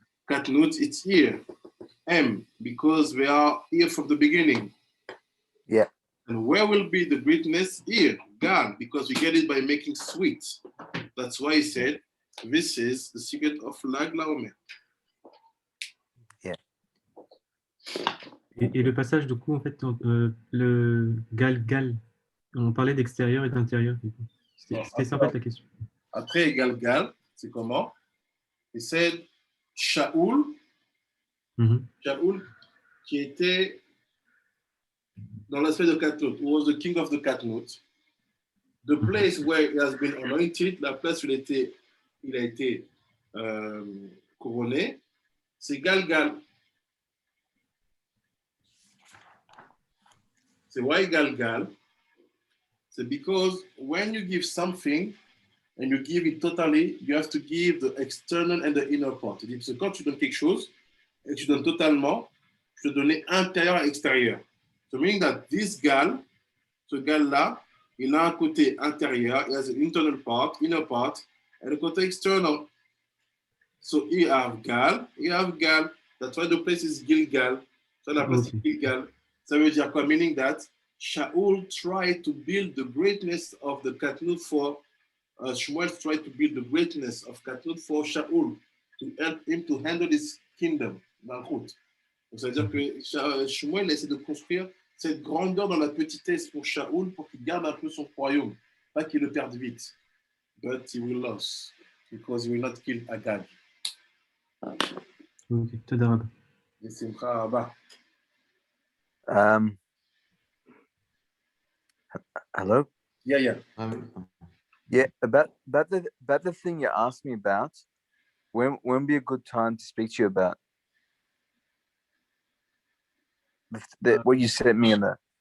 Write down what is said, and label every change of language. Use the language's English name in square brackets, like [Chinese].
[English] Katnut, it's here. M, because they are here from the beginning. Yeah. And where will be the greatness? Here, Gal, because we get it by making sweet. That's why he said, this is the secret of Lag Laomer. [French] Et le passage, du coup, en fait, le gal-gal, on parlait d'extérieur et d'intérieur. C'était ça, en fait, la question. Après, Gal-gal, c'est comment? [English] He said, Shaoul, Shaoul, [French] qui était dans l'aspect de [English] Katnut, who was the king of the Katnut. The place where he has been anointed, [French] la place où il a été couronné, [English] c'est Galgal. C'est why Galgal? C'est because when you give something and you give it totally, you have to give the external and the inner part. [French] C'est-à-dire que quand tu donnes quelque chose et que tu donnes totalement, tu dois donner intérieur et extérieur. [English] So meaning that this gal, [French] ce gal-là, il a un côté intérieur, [English] il has an internal part, inner part, et le côté external. So you have gal, you have gal. That's why the place is Gilgal. So la place is Gilgal. [French] Ça veut dire quoi? [English] Meaning that Shaul tried to build the greatness of the Katnut for Shmuel tried to build the greatness of Katnut for Shaul to help him to handle his kingdom. [French] Donc, ça veut dire que Shmuel essaie de construire cette grandeur dans la petitesse pour Shaul pour qu'il garde un peu son royaume, pas qu'il le perde vite. [English] But he will lose because he will not kill Agag. [Hebrew] Ok, תודה רבה. בשמחה רבה. [English] Hello? Yeah. Yeah, about the thing you asked me about, when would be a good time to speak to you about what you sent me in there?